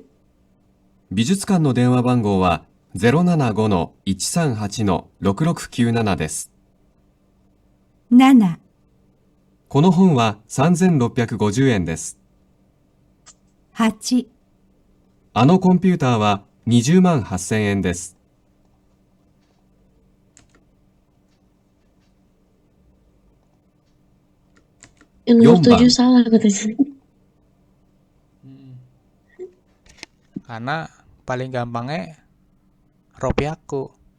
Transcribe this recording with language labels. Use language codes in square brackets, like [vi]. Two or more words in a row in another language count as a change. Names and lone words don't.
[ja] 美術館の電話番号は075-138-6697です。 7、この本は3650円です。 8、あのコンピューターは20万8000円です。 [id] Yang nomor 4 7 [ja] 番。 [id] salah katanya. Karena paling gampangnya Ropiaku.